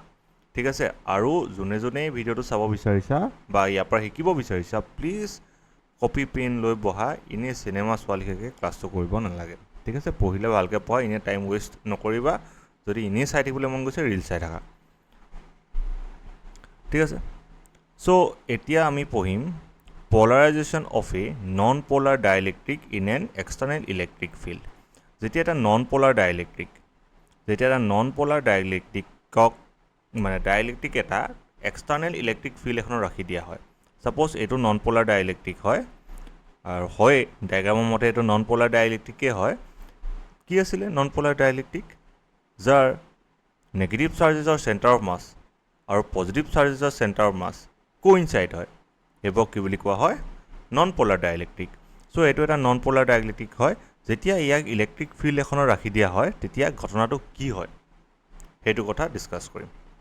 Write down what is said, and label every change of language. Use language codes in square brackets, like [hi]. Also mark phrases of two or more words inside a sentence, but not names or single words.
[as] ঠিক আছে, আৰু যোনে যোনে ভিডিওটো চাব বিচাৰিছা বা ইয়াৰ পৰা শিকিব বিচাৰিছা প্লিজ [en] copy pen [as] লৈ বহা, ইনে সিনেমা চোৱালিকে ক্লাছটো কৰিব নালাগে। ঠিক আছে, পঢ়িলে ভালকে পঢ়া, ইনে [en] time waste [as] নকৰিবা। যদি ইনে চাই থাকিবলৈ মন গৈছে ৰিল চাই থাকা। ঠিক আছে, সো এতিয়া আমি পঢ়িম [en] polarization of a non-polar dielectric in an external electric field. [as] যেতিয়া এটা [en] non-polar dielectric [as] মানে ডাইলেক্ট্ৰিক এটা [en] external electric field [as] এখন ৰাখি দিয়া হয়। সাপোজ এইটো [en] non-polar dielectric [as] হয় আৰু হয় ডায়াগ্ৰামৰ মতে এইটো [en] non-polar dielectric [as] হয়। কি আছিল [en] non-polar dielectric? [as] যাৰ [en] negative chargesৰ center of mass [as] আৰু [en] positive chargesৰ center of mass [as] কোইনসাইড হয়, এইবোৰ কি বুলি কোৱা হয় [en] non polar dielectric. [as] সো এইটো এটা [en] non polar dielectric [as] হয়। যেতিয়া ইয়াক [en] electric field [as] এখনৰ ৰাখি দিয়া হয় তেতিয়া ঘটনাটো কি হয় সেইটো কথা ডিসকাস কৰিম।